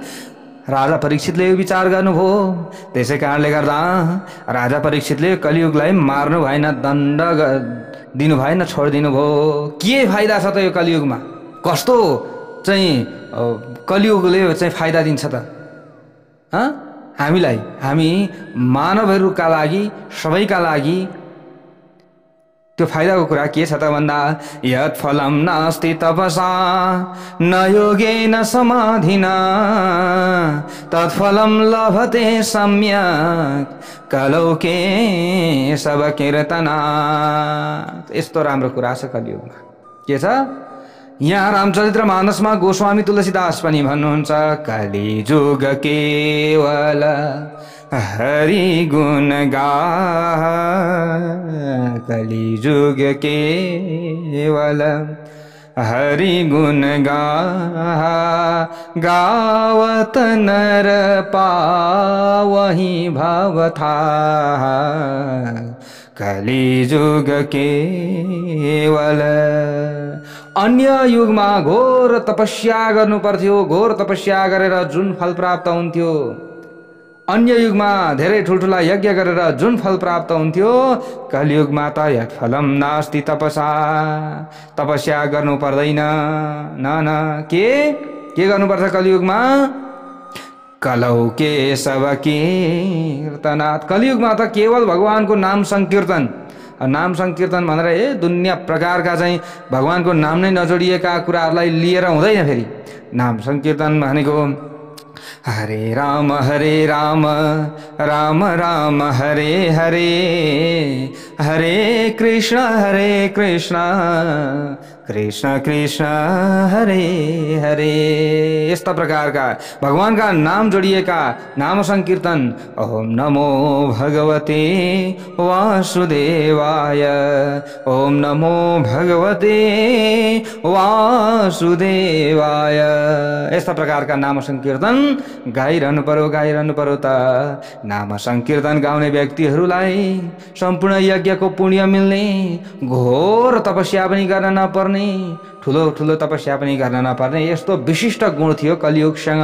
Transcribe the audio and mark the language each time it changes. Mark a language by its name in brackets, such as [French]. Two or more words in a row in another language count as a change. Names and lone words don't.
[Nepali] राजा परीक्षितले यो विचार गर्नुभयो। त्यसै कारणले गर्दा राजा परीक्षितले कलियुगलाई मार्नु भएन, दण्ड दिनु भएन, छोडिदिनु भयो। के फाइदा छ त यो कलियुगमा? कस्तो चाहिँ कलियुगले चाहिँ फाइदा दिन्छ त हामीलाई? हामी मानवहरूका लागि, सबैका लागि त्यो फाइदाको कुरा के छ त भन्दा, [Sanskrit] यत् फलम नास्ति तपसा न योगेन समाधिना तत्फलम लभते सम्यक कलौके सब कीर्तना। [Nepali] यस्तो राम्रो कुरा छ कलियुगमा। के छ यहाँ रामचरित्र मानसमा गोस्वामी तुलसीदास पनि भन्नुहुन्छ, [Awadhi] कलिजुग केवल हरि गुण गा, कलिजुग केवल हरि गुण गा, गावत नर पावहि भवथा, कलिजुग केवल। [Nepali] अन्य युगमा घोर तपस्या गर्नु पर्थ्यो, घोर तपस्या गरेर जुन फल प्राप्त हुन्थ्यो, अन्य युगमा धेरै ठुल्ठुला यज्ञ गरेर जुन फल प्राप्त हुन्थ्यो, कलियुगमा त [Sanskrit] यत् फलम नास्ति तपसा, [Nepali] तपस्या गर्नु पर्दैन। न के गर्नुपर्छ कलियुगमा? [Sanskrit] कलौके सब कीर्तनात्। [Nepali] कलियुगमा त केवल भगवानको नाम संकीर्तन, नाम संकीर्तन भनेर दुनियाँ प्रकारका चाहिँ भगवानको नाम नै नजोडिएका कुराहरूलाई लिएर हुँदैन। फेरि नाम संकीर्तन भनेको [Sanskrit] हरे राम राम राम हरे हरे, हरे कृष्ण कृष्ण कृष्ण हरे हरे। [Nepali] यस्ता प्रकारका भगवानका नाम जोडिएका नाम संकीर्तन। [Sanskrit] ओम नमो भगवते वासुदेवाय, ओम नमो भगवते वासुदेवाय। [Nepali] यस्ता प्रकारका नाम संकीर्तन गाइरहनु पर्यो त। नाम संकीर्तन गाउने व्यक्तिहरूलाई सम्पूर्ण यज्ञको पुण्य मिल्ने, घोर तपस्या पनि गर्न नपर्ने, ठुलो ठुलो तपस्या पनि गर्न नपर्ने, यस्तो विशिष्ट गुण थियो कलियुगसँग।